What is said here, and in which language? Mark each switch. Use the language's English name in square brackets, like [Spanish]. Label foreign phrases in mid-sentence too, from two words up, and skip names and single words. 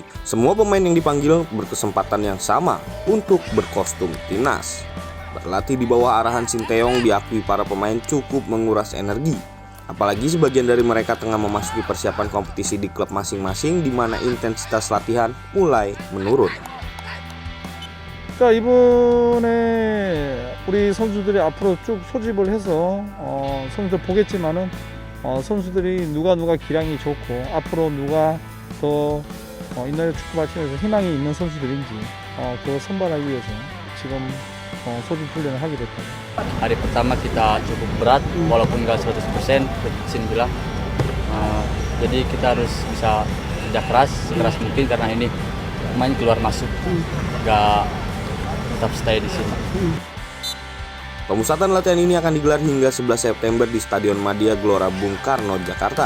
[Indonesian] Semua pemain yang dipanggil berkesempatan yang sama untuk berkostum timnas. Berlatih di bawah arahan Shin Tae-yong diakui para pemain cukup menguras energi. Apalagi sebagian dari mereka tengah memasuki persiapan kompetisi di klub masing-masing di mana intensitas latihan mulai menurun. [Korean] 자, 이번에 우리 선수들이 앞으로 쭉 소집을 해서 선수들 보겠지만은 선수들이 누가 기량이 좋고 앞으로 누가 더 인터넷 축구 발전에서 희망이 있는 선수들인지 그거 선발하기 위해서 지금 소집 훈련을 하게 됐다. [Indonesian] Hari pertama kita cukup berat walaupun nggak 100% Shin bilang. Jadi kita harus bisa kerja keras sekeras mungkin karena ini main keluar masuk nggak tetap stay di sini. Pemusatan latihan ini akan digelar hingga 11 September di Stadion Madia Gelora Bung Karno, Jakarta.